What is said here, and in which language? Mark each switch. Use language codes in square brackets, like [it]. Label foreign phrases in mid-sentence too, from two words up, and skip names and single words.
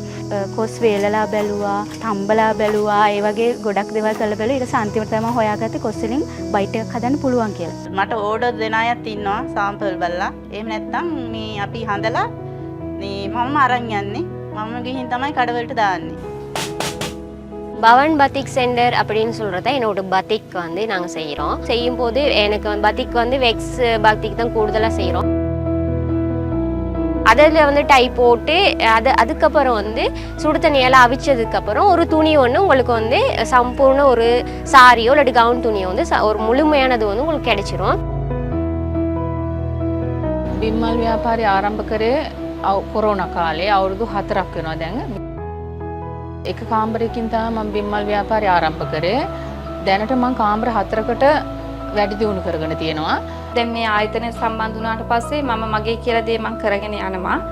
[si] කොස් වේලලා බැලුවා, තම්බලා බැලුවා, ඒ වගේ ගොඩක් දේවල් කරලා බැලුවා. ඊට පස්සේ අන්තිමට තමයි හොයාගත්තේ කොස් වලින් බයිට් එකක් හදන්න පුළුවන් කියලා. මට ඕඩර් දෙන අයත් ඉන්නවා සාම්පල් බලලා. එහෙම නැත්නම් මේ අපි හඳලා මම අරන් යන්නේ. මම ගිහින් තමයි කඩවලට දාන්නේ. [ta] பவன் பத்திக் சென்டர் அப்படின்னு சொல்கிறத என்னோட பத்திக் வந்து நாங்கள் செய்கிறோம். செய்யும் போது எனக்கு பத்திக் வந்து வெக்ஸ் பத்திக் தான் கூடுதலாக செய்கிறோம். அதில் வந்து டை போட்டு அதுக்கப்புறம் வந்து சுடு தண்ணியெல்லாம் அவிச்சதுக்கப்புறம் ஒரு துணி ஒன்று உங்களுக்கு வந்து சம்பூர்ண ஒரு சாரியோ இல்லாட்டி கவுன் துணியோ வந்து ஒரு முழுமையானது வந்து உங்களுக்கு கிடைச்சிரும். [si] බිම්මල් ව්‍යාපාරය ආරම්භ කරේ කොරෝනා කාලේ අවුරුදු 4ක් වෙනවා දැන්. එක කාමරයකින් තමයි මම බිම්මල් ව්‍යාපාරය ආරම්භ කරේ. දැනට මම කාමර 4කට වැඩි දියුණු කරගෙන තියෙනවා. දැන් මේ ආයතනය සම්බන්ධ වුණාට පස්සේ මම මගේ කියලා දේ මම කරගෙන යනවා.